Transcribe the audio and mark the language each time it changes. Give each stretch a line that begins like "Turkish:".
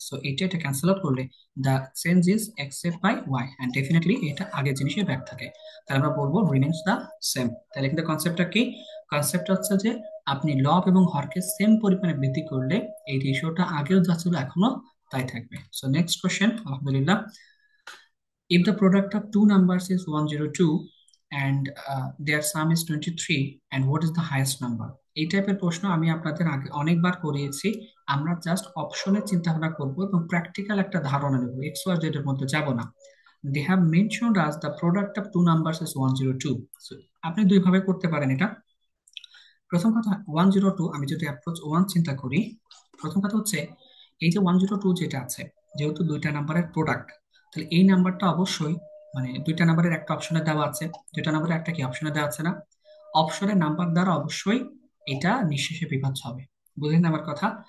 Bangla: So এটা cancel out করলে
English: the change is except by Y,
Bangla: and definitely এটা আগের জিনিসের ব্যাক থাকে। তাহলে আমরা বলবো
English: Remains the same.
Bangla: তাহলে কিন্তু কনসেপ্টটা কি? কনসেপ্ট হচ্ছে যে আপনি লব এবং হরকে সেম পরিমাণে বৃদ্ধি করলে এই রেশিওটা আগেও যা ছিল এখনো তাই থাকবে।
English: So next question, আলহামদুলিল্লাহ, if the product of two numbers is 102 and their sum is 23, and what is the highest number?
Bangla: এই টাইপের প্রশ্ন আমি আপনাদের আগে অনেকবার করিয়েছি। আমরা জাস্ট অপশনের চিন্তা ভাবনা করবো এবং প্র্যাকটিক্যাল একটা ধারণা নেব, এক্স ওয়াই জেড এর মধ্যে যাব না।
English: They have mentioned us the product of two numbers is 102।
Bangla: আপনি দুই ভাবে করতে পারেন এটা। প্রথম কথা, 102 আমি যদি অ্যাপ্রোচ 1 চিন্তা করি, প্রথম কথা হচ্ছে এই যে 102 যেটা আছে, যেহেতু দুইটা নাম্বারের প্রোডাক্ট, তাহলে এই নাম্বারটা অবশ্যই, মানে দুইটা নাম্বারের একটা অপশনে দেওয়া আছে, দুইটা নাম্বারের একটা কি অপশনে দেওয়া আছে না, অপশনের নাম্বার দ্বারা অবশ্যই এটা নিঃশেষে বিভাজ্য হবে। বুঝলেন আমার কথা?